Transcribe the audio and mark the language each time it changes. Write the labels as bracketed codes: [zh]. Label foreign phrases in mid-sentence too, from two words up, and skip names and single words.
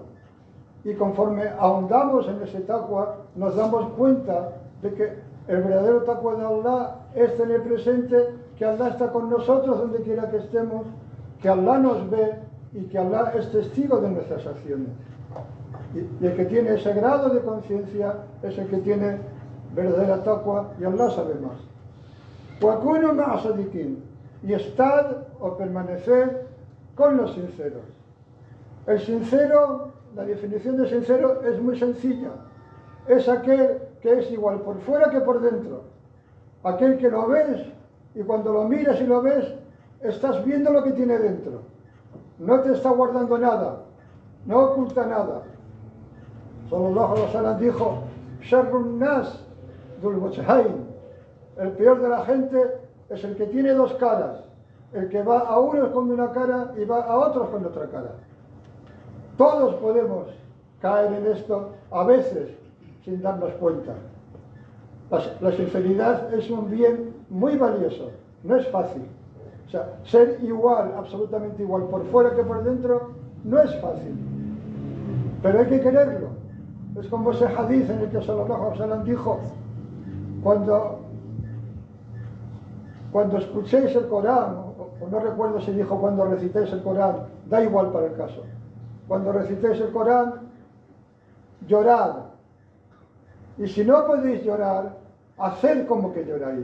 [es] Y conforme ahondamos en ese taqwa, nos damos cuenta de que el verdadero taqwa de Allah es tener presente que Allah está con nosotros donde quiera que estemos, que Allah nos ve y que Allah es testigo de nuestras acciones. Y el que tiene ese grado de conciencia es el que tiene verdadera taqwa y Allah sabe más. [ar] وَكُونُوا مَعَ صَدِقِينَ, [es] y estad o permaneced con los sinceros. El sincero, la definición de sincero es muy sencilla. Es aquel que es igual por fuera que por dentro. Aquel que lo ves y cuando lo miras y lo ves, estás viendo lo que tiene dentro. No te está guardando nada, no oculta nada. [ar] صلى الله عليه وسلم dijo, شر الناس ذو الوجهين. [es] El peor de la gente es el que tiene dos caras. El que va a unos con una cara y va a otros con otra cara. Todos podemos caer en esto a veces sin darnos cuenta. La sinceridad es un bien muy valioso, no es fácil. O sea, ser igual, absolutamente igual, por fuera que por dentro, no es fácil. Pero hay que quererlo. Es como ese hadith en el que [ar] صلى الله عليه وسلم [es] dijo, cuando escuchéis el Corán, o no recuerdo si dijo cuando recitéis el Corán, da igual para el caso. Cuando recitéis el Corán, llorad. Y si no podéis llorar, haced como que lloráis.